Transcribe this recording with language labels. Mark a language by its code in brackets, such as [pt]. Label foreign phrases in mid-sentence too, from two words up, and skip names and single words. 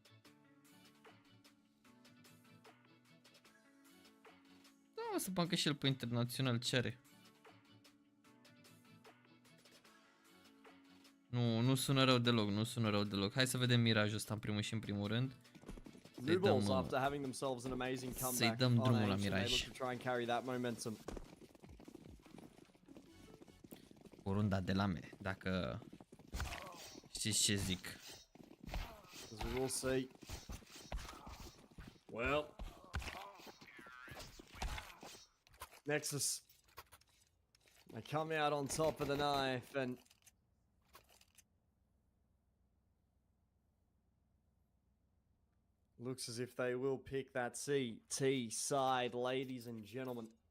[ro] Da, o să bag și el pe internațional, ce are? Nu sună rău deloc, Hai să vedem mirajul ăsta în primul și în primul rând. [en] NBALLS, after having themselves an amazing comeback on [ro] drumul la [en] Ace, and they [ro] miraj. [en] look to try and carry that momentum. [ro] Cu runda de lame, dacă știți ce zic. [en] As we will see. Well, Nexus, they come out on top of the knife, and looks as if they will pick that CT side, ladies and gentlemen.